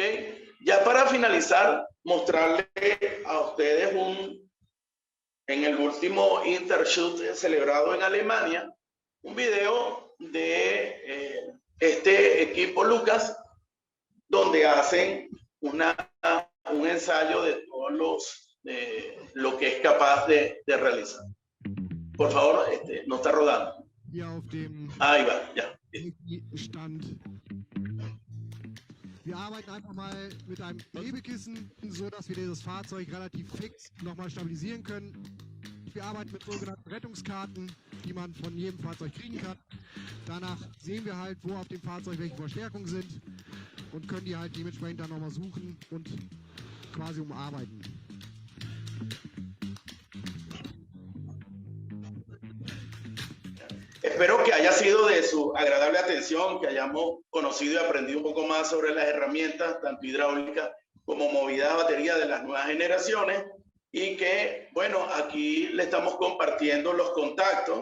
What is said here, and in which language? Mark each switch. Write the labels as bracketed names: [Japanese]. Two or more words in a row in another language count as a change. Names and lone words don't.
[Spanish] Ya para finalizar, mostrarle a ustedes en el último Intershoot celebrado en Alemania, un video de este equipo Lucas, donde hacen un ensayo de todos lo que es capaz de realizar. Por favor, no está rodando. Ahí va, ya. [German] Wir arbeiten einfach mal mit einem Hebekissen, so dass wir dieses Fahrzeug relativ fix nochmal stabilisieren können. Wir arbeiten mit sogenannten Rettungskarten, die man von jedem Fahrzeug kriegen kann. Danach sehen wir halt, wo auf dem Fahrzeug welche Verstärkungen sind und können die halt dementsprechend dann nochmal suchen und quasi umarbeiten. [Spanish] Espero que haya sido de su agradable atención, que hayamos conocido y aprendido un poco más sobre las herramientas, tanto hidráulicas como movidas a batería de las nuevas generaciones y que, bueno, aquí le estamos compartiendo los contactos.